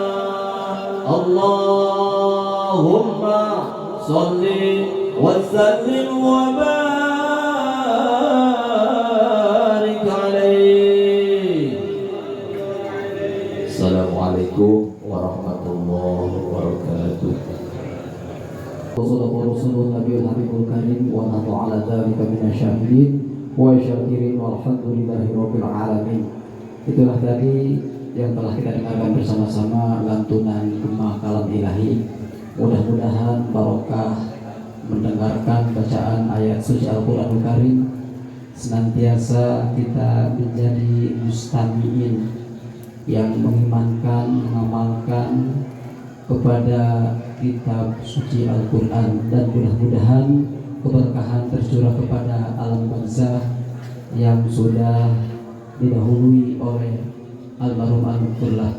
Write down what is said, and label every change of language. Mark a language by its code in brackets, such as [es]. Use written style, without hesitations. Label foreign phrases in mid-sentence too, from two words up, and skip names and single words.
[ar] اللهم صل وسلم وبارك عليه. السلام عليكم ورحمة الله وبركاته. والصلاة والسلام النبي الحبيب الكريم ونحن على ذلك من الشاهدين والشاكرين والحمد لله رب العالمين. [id] Itulah tadi yang telah kita dengarkan bersama-sama lantunan Gema Kalam Ilahi. Mudah-mudahan barokah mendengarkan bacaan ayat suci Al-Qur'anul Karim, senantiasa kita menjadi mustami'in yang mengimankan, mengamalkan kepada kitab suci Al-Quran, dan mudah-mudahan keberkahan tercurah kepada alam barzah yang sudah didahului oleh almarhum Al-Muqbillah.